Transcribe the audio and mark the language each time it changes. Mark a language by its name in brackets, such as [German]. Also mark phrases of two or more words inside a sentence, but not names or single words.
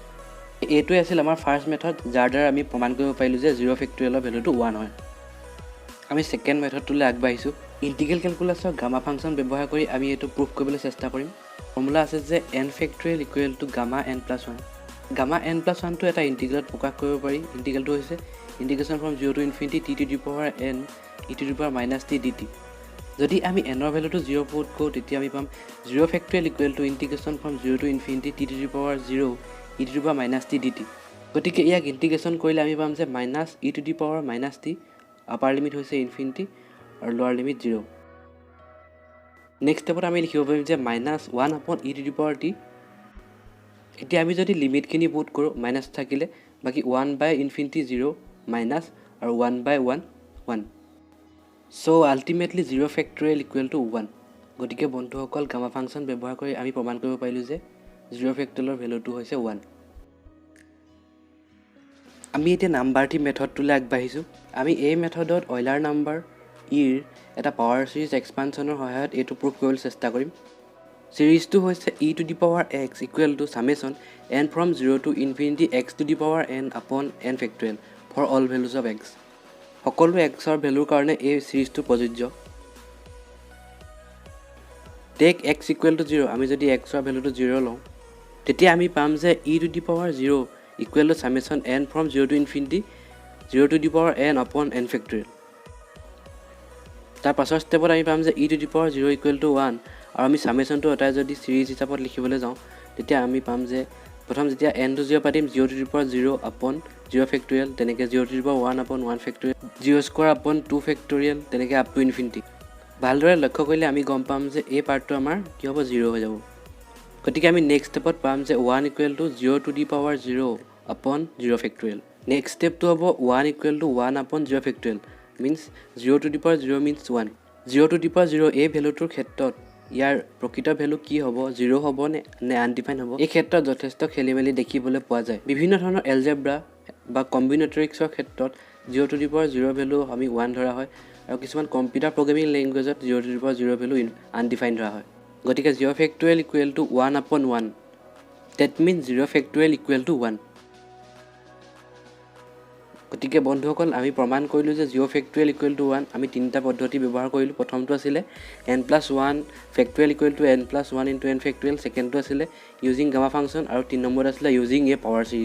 [Assamese] এইটোৱে আছিল আমাৰ [English] first method, [Assamese] যাৰ দ্বাৰা আমি প্ৰমাণ কৰিব পাৰিলোঁ যে 0 ফেক্টৰিয়েলৰ ভেলুটো 1 হয়। আমি [English] second method [Assamese] আগবাঢ়িছোঁ। [English] integral calculus gamma function [Assamese] ব্যৱহাৰ কৰি আমি এইটো প্ৰুভ কৰিবলৈ চেষ্টা কৰিম। ফৰ্মুলা আছে যে [English] n factorial equal to gamma n+1. [Assamese] গামা n+1টো এটা ইণ্টিগ্ৰেলত প্ৰকাশ কৰিব পাৰি। ইণ্টিগ্ৰেলটো হৈছে [English] integration from 0 to infinity t to the power n e to the power minus t dt. [Assamese] যদি আমি এনৰ ভেলুটো 0 পুট কৰোঁ, তেতিয়া আমি পাম [English] 0 factorial equal to integration from 0 to infinity t to the power 0 e to the power minus t dt. [Assamese] গতিকে ইয়াক ইণ্টিগ্ৰেশ্যন কৰিলে আমি পাম যে [English] minus e to the power minus t, upper limit [Assamese] হৈছে ইনফিনিটি আৰু [English] lower limit [Assamese] 0। [English] next step [Assamese] আমি লিখিব পাৰিম যে [English] -1 upon e to the power t। [Assamese] এতিয়া আমি যদি লিমিটখিনি পুট কৰোঁ, মাইনাছ থাকিলে বাকী [English] 1/infinity 0 minus [Assamese] আৰু 1/1 1। [English] so ultimately 0 factorial equal to 1. [Assamese] গতিকে বন্ধুসকল, [English] gamma function [Assamese] ব্যৱহাৰ কৰি আমি প্ৰমাণ কৰিব পাৰিলোঁ যে 0 ফেক্টৰিয়েলৰ ভেলুটো হৈছে 1। আমি এতিয়া [English] number three method [Assamese] আগবাঢ়িছোঁ। আমি এই মেথডত [English] Euler number e [Assamese] এটা [English] power series expansion [Assamese] সহায়ত এইটো প্ৰুভ কৰিবলৈ চেষ্টা কৰিম। ছিৰিজটো হৈছে [English] e to the power x equal to summation n from 0 to infinity x to the power n upon n factorial for all values of x. [Assamese] সকলো এক্সৰ ভেলুৰ কাৰণে এই ছিৰিজটো প্ৰযোজ্য। [English] take x equal to 0. [Assamese] আমি যদি এক্সৰ ভেলুটো 0 লওঁ, তেতিয়া আমি পাম যে [English] e to the power 0 equal to summation n from 0 to infinity 0 to the power n upon n factorial. [Assamese] তাৰ পাছৰ ষ্টেপত আমি পাম যে [English] e to the power 0 equal to 1, [Assamese] আৰু আমি ছামেশ্যনটো এটাই যদি ছিৰিজ হিচাপত লিখিবলৈ যাওঁ, তেতিয়া আমি পাম যে প্ৰথম যেতিয়া [English] n to 0 [Assamese] পাতিম [English] 0 to the power 0 upon 0 factorial, [Assamese] তেনেকৈ [English] 0 to the power 1 upon 1 factorial, 0 square upon 2 factorial, [Assamese] তেনেকৈ [English] up to infinity. [Assamese] ভালদৰে লক্ষ্য কৰিলে আমি গম পাম যে এই পাৰ্টটো আমাৰ কি হ'ব 0 হৈ যাব। গতিকে আমি [English] next step [Assamese] পাম যে [English] 1 equal to 0 to the power 0 upon 0 factorial. next step [Assamese] হ'ব [English] 1 equal to 1 upon 0 factorial, means 0 to the power 0 means 1. 0 to the power 0 [Assamese] এই ভেলুটোৰ ক্ষেত্ৰত ইয়াৰ প্ৰকৃত ভেলু কি হ'ব, 0 হ'ব নে আনডিফাইন হ'ব, এই ক্ষেত্ৰত যথেষ্ট খেলি মেলি দেখিবলৈ পোৱা যায়। বিভিন্ন ধৰণৰ এলজেব্ৰা বা কম্বিনেটৰিক্সৰ ক্ষেত্ৰত [English] 0 to the power 0 [Assamese] ভেলু আমি 1 ধৰা হয়, আৰু কিছুমান [English] computer programming language 0 to the power 0 [Assamese] ভেলু আনডিফাইন ধৰা হয়। গতিকে [English] 0 factorial equal to 1 upon 1, that means 0 factorial equal to 1. [Assamese] গতিকে বন্ধুসকল, আমি প্ৰমাণ কৰিলোঁ যে [English] 0 factorial equal to 1. [Assamese] আমি তিনিটা পদ্ধতি ব্যৱহাৰ কৰিলোঁ। প্ৰথমটো আছিলে [English] n+1 factorial equal to n+1 into n factorial, [Assamese] ছেকেণ্ডটো আছিলে [English] using gamma function, [Assamese] আৰু 3 নম্বৰত আছিলে [English] using a power series.